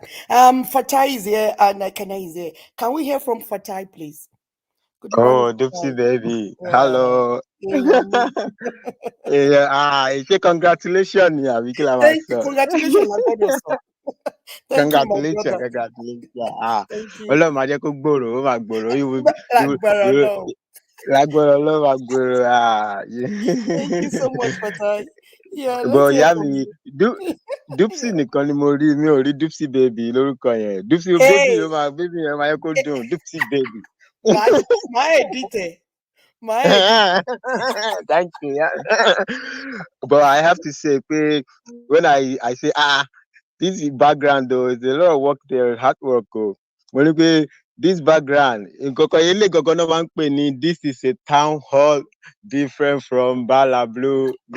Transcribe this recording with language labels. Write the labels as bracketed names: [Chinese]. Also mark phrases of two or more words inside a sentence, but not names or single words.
[English] Fatai is here and Kana is here. Can we hear from Fatai, please? Good morning, Oh, Dipsy Fatai. baby. Yeah. Hello. Mm. Congratulations, yeah, we kill Thank you. ourselves. Congratulations, Lagodo. Thank you, my Congratulations, brother. congratulations. Thank you. [Yoruba] Ọlọ́run máa jẹ́ kó gbòòrò, ó máa gbòòrò. [English] Lagbara, no. [Yoruba] Lágbára Ọlọ́run máa gbòòrò. [English] Thank you so much, Fatai. Yeah, let's But hear [Yoruba] ìyá [English] from [Yoruba] mi, [English] you. [Yoruba] Dupsy nìkan ni mo rí, mi ò rí Dupsy baby lórúkọ yẹn. [English] Dupsy baby Hey, [Yoruba] baby yẹn máa yẹ kó dùn. Dupsy baby. [English] my editor. My editor. Thank you. Yeah. But I have to say, when I say, this is background though, it's a lot of work there, hard work. When you this background, this is a town hall different from Bala Blue.